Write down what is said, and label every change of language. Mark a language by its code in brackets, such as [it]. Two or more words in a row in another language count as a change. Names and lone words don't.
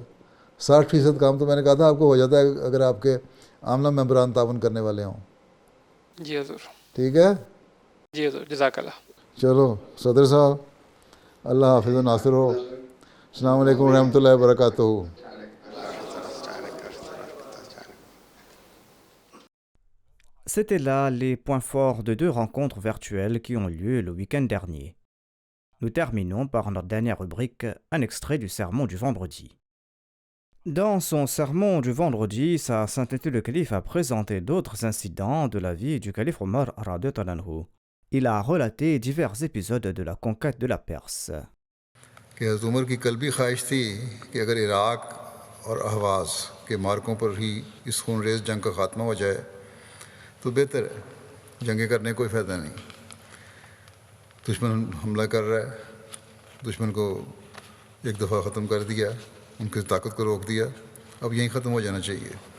[ur] 60% کام تو میں نے کہا تھا آپ کو ہو جاتا ہے اگر آپ کے عاملہ ممبران تعاون کرنے والے ہوں۔ جی حضور۔ ٹھیک ہے جی حضور، [ar] جزاک اللہ۔ [ur] چلو صدر صاحب، اللہ حافظ و ناصر ہو۔ [ar] السلام علیکم ورحمۃ اللہ وبرکاتہ۔ [fr] C'était là les points forts de 2 rencontres virtuelles qui ont lieu le week-end dernier. Nous terminons par notre dernière rubrique, un extrait du sermon du vendredi. Dans son sermon du vendredi, sa sainteté le calife a présenté d'autres incidents de la vie du calife Omar [ar] رضي الله عنه. [fr] Il a relaté divers épisodes de la conquête de la Perse. [ur] کہ حضرت عمر کی قلبی خواہش تھی کہ اگر عراق اور اہواز کے مارکوں پر ہی اس خون ریز جنگ کا خاتمہ ہو جائے تو بہتر ہے، جنگیں کرنے کوئی فائدہ نہیں۔ دشمن حملہ کر رہا ہے، دشمن کو ایک دفعہ ختم کر دیا، ان کی طاقت کو روک دیا، اب یہیں ختم ہو جانا چاہیے۔